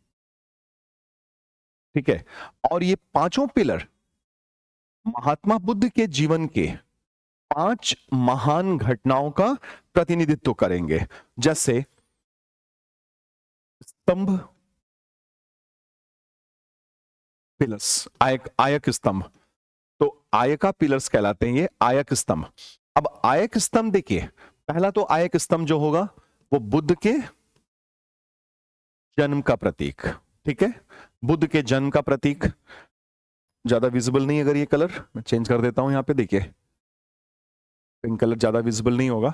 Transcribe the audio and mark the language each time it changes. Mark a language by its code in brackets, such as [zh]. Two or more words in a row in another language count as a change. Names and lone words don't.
[hi] ठीक है, और ये पांचों पिलर महात्मा बुद्ध के जीवन के 5 महान घटनाओं का प्रतिनिधित्व करेंगे। जैसे स्तंभ, पिलर्स, आयक स्तंभ, तो [en] ayaka pillars [hi] कहलाते हैं ये, आयक स्तंभ। अब आयक स्तंभ देखिए, पहला तो आयक स्तंभ जो होगा वो बुद्ध के जन्म का प्रतीक। ठीक है, बुद्ध के जन्म का प्रतीक। ज्यादा विजिबल नहीं, अगर ये कलर मैं चेंज कर देता हूं, यहां पे देखिए [en] pink colour [hi] ज्यादा विजिबल नहीं होगा।